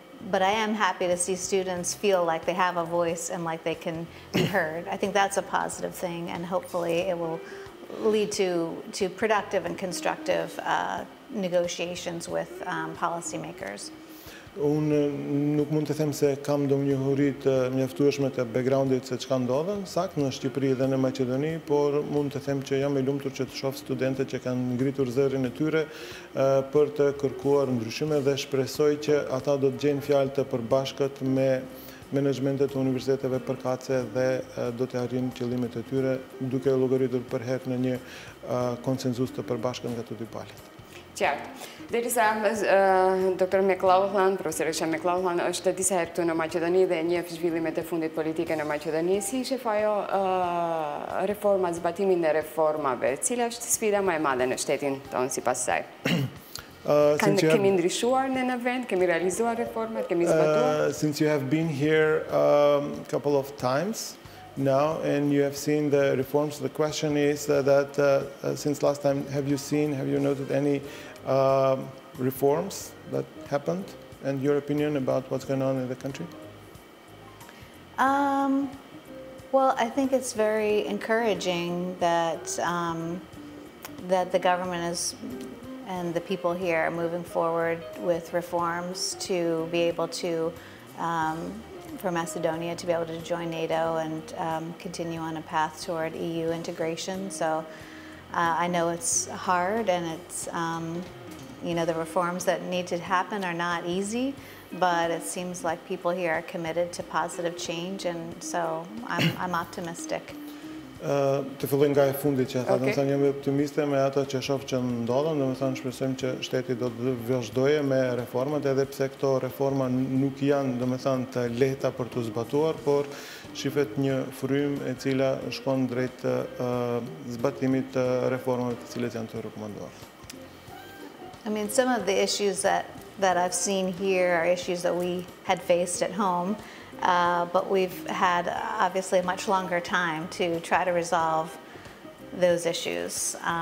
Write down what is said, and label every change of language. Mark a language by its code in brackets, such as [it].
[en] But I am happy to see students feel like they have a voice and like they can be heard. I think that's a positive thing, and hopefully it will lead to productive and constructive negotiations with policymakers. [sq] Unë nuk mund të them se kam ndonjë njohuri të mjaftueshme të backgroundit se çka ndodhen sakt në Shqipëri dhe në Maqedoni, por mund të them që jam i lumtur që të shoh studentët që kanë ngritur zërin e tyre për të kërkuar ndryshime dhe shpresoj që ata do të gjejnë fjalë të përbashkët me menaxhmentet të universiteteve përkatëse dhe do të arrijnë qëllimet e tyre duke llogaritur për herë në një konsenzus të përbashkët nga të dy palët. Qartë. Derisa Dr. McLauchlan, profesoresha McLauchlan, është disa herë këtu në Maqedoni dhe njeh zhvillimet e fundit politike në Maqedoni. Si shef ajo reforma, zbatimin e reformave? Cila është sfida më e madhe në shtetin tonë sipas saj? Kemi ndryshuar në vend, kemi realizuar reformat, kemi zbatuar? [en] Since you have been here a couple of times now and you have seen the reforms, the question is that since last time, have you noted any reforms that happened and your opinion about what's going on in the country? Well, I think it's very encouraging that that the government is and the people here are moving forward with reforms to be able to for Macedonia to be able to join NATO and continue on a path toward EU integration. So I know it's hard, and it's the reforms that need to happen are not easy, but it seems like people here are committed to positive change, and so I'm optimistic. [sq] Të filloj nga e fundit që tha, domethënë jam optimiste me ato që shoh që ndodhen, domethënë shpresojmë që shteti do të vazhdojë me reformat, edhe pse këto reforma nuk janë domethënë të lehta për të zbatuar, por shifet një frymë e cila shkon drejt zbatimit të reformave të cilat janë të rekomanduar. [en] I mean, some of the issues that I've seen here are issues that we had faced at home. But we've had obviously a much longer time to try to resolve those issues.